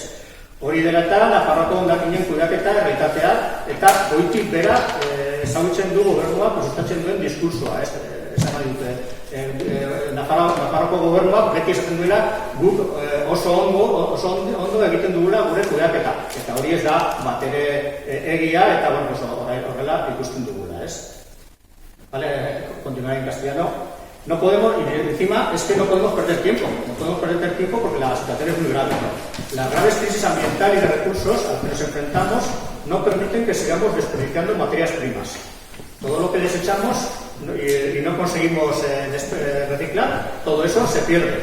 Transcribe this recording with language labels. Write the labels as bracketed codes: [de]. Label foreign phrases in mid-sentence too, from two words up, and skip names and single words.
[eu] Hori dela eta Nafarroako hondakinen kudeaketa errealitatea eta goitik bera ezagutzen du gobernuak sustatzen duen diskursoa, esan nahi dute. Nafarroko gobernuak beti esaten duela guk oso ondo egiten dugula gure kudeaketa. Eta hori ez da bat ere egia eta horrela ikusten dugula, [es] Vale, continuar en castellano. No podemos, y encima es que no podemos perder tiempo. No podemos perder tiempo porque la situación es muy grave. Las graves crisis ambiental y de recursos a las que nos enfrentamos no permiten que sigamos desperdiciando materias primas. Todo lo que desechamos y no conseguimos reciclar, todo eso se pierde.